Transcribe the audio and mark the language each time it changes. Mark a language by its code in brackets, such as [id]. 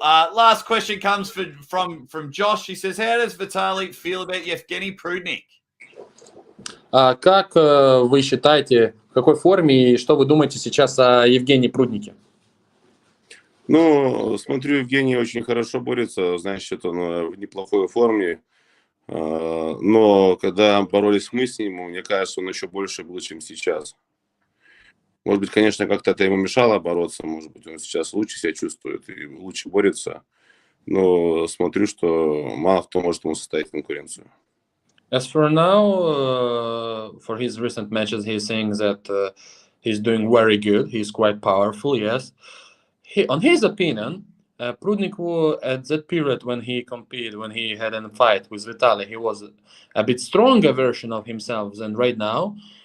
[en] Last question comes from Josh. He says, how does Vitaly feel about Yevgeny Prudnik? [ru] Как вы считаете, в какой форме и что вы думаете сейчас о Евгении Пруднике? Ну, смотрю, Евгений очень хорошо борется, значит, он в неплохой форме. Но когда боролись мы с ним, мне кажется, он еще больше был, чем сейчас. Может быть, конечно, как-то это ему мешало бороться, может быть, он сейчас лучше себя чувствует и лучше борется. Но смотрю, что мало кто может ему составить конкуренцию. [en] As for now, for his recent matches, he's saying that he's doing very good. He's quite powerful, yes. On his opinion, Prudnik, at that period when he competed, when he had a fight with Vitaly, he was a bit stronger version of himself than right now.